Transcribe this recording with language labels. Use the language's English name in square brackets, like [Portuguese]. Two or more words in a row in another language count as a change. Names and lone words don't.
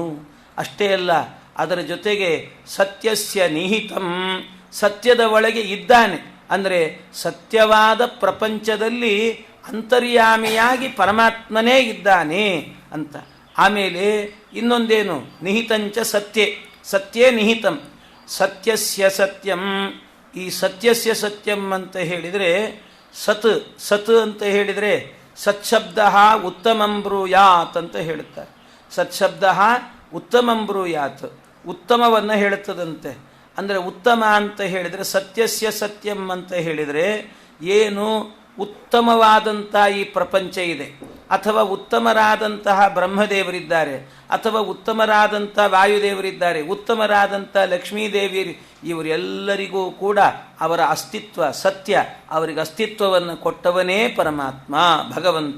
[Kannada] ಅಷ್ಟೇ ಅಲ್ಲ, ಅದರ ಜೊತೆಗೆ [Sanskrit] ಸತ್ಯಸ್ಯ ನಿಹಿತಂ, [Kannada] ಸತ್ಯದ ಒಳಗೆ ಇದ್ದಾನೆ. ಅಂದರೆ ಸತ್ಯವಾದ ಪ್ರಪಂಚದಲ್ಲಿ ಅಂತರ್ಯಾಮಿಯಾಗಿ ಪರಮಾತ್ಮನೇ ಇದ್ದಾನೆ ಅಂತ. ಆಮೇಲೆ ಇನ್ನೊಂದೇನು? [Sanskrit] ನಿಹಿತಂಚ ಸತ್ಯೆ, ಸತ್ಯೇ ನಿಹಿತಂ. ಸತ್ಯಸ್ಯ ಸತ್ಯಂ, [Kannada] ಈ [Sanskrit] ಸತ್ಯಸ್ಯ ಸತ್ಯಂ [Kannada] ಅಂತ ಹೇಳಿದರೆ ಸತ್, ಸತ್ ಅಂತ ಹೇಳಿದರೆ [Sanskrit] ಸತ್ಶಬ್ದ ಉತ್ತಮಂ ಬ್ರೂಯಾತ್ [Kannada] ಅಂತ ಹೇಳುತ್ತಾರೆ. [Sanskrit] ಸತ್ಶಬ್ದ ಉತ್ತಮಂ ಬ್ರೂಯಾತ್, [Kannada] ಉತ್ತಮವನ್ನು ಹೇಳುತ್ತದಂತೆ. ಅಂದರೆ ಉತ್ತಮ ಅಂತ ಹೇಳಿದರೆ [Sanskrit] ಸತ್ಯಸ್ಯ ಸತ್ಯಂ [Kannada] ಅಂತ ಹೇಳಿದರೆ ಏನು ಉತ್ತಮವಾದಂಥ ಈ ಪ್ರಪಂಚ ಇದೆ, ಅಥವಾ ಉತ್ತಮರಾದಂತಹ ಬ್ರಹ್ಮದೇವರಿದ್ದಾರೆ, ಅಥವಾ ಉತ್ತಮರಾದಂಥ ವಾಯುದೇವರಿದ್ದಾರೆ, ಉತ್ತಮರಾದಂಥ ಲಕ್ಷ್ಮೀದೇವಿ, ಇವರೆಲ್ಲರಿಗೂ ಕೂಡ ಅವರ ಅಸ್ತಿತ್ವ ಸತ್ಯ, ಅವರಿಗೆ ಅಸ್ತಿತ್ವವನ್ನು ಕೊಟ್ಟವನೇ ಪರಮಾತ್ಮ ಭಗವಂತ.